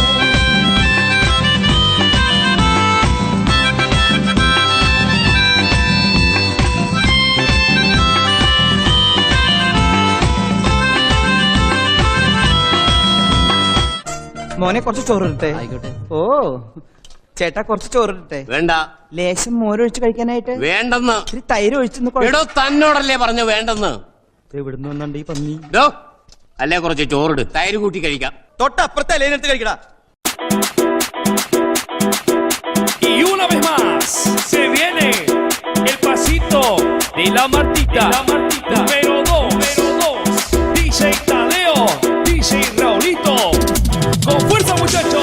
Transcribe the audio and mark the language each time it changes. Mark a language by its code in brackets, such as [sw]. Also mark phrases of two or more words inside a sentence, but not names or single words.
[ml] മോനെ കുറച്ച് ചോറിട്ടെ. ആയിക്കോട്ടെ. ഓ ചേട്ടാ കുറച്ച് ചോറിട്ടെ. വേണ്ട. ലേശം മോരൊഴിച്ച് കഴിക്കാനായിട്ട് വേണ്ടെന്ന്. ഇത്തിരി തൈര് ഒഴിച്ചെന്ന് എടോ തന്നോടല്ലേ പറഞ്ഞു വേണ്ടെന്ന്. എവിടുന്ന് വന്നുണ്ട് ഈ പന്നി? ഡോ അല്ലേ കുറച്ച് ചോറിട്, തൈര് കൂട്ടി കഴിക്കാം. തൊട്ടപ്പുറത്തെ അലേനെടുത്ത് കഴിക്കടാ. [es] Y una vez más se viene el pasito de la Martita. Número 2. DJ Tadeo, DJ Raulito. Con fuerza muchachos.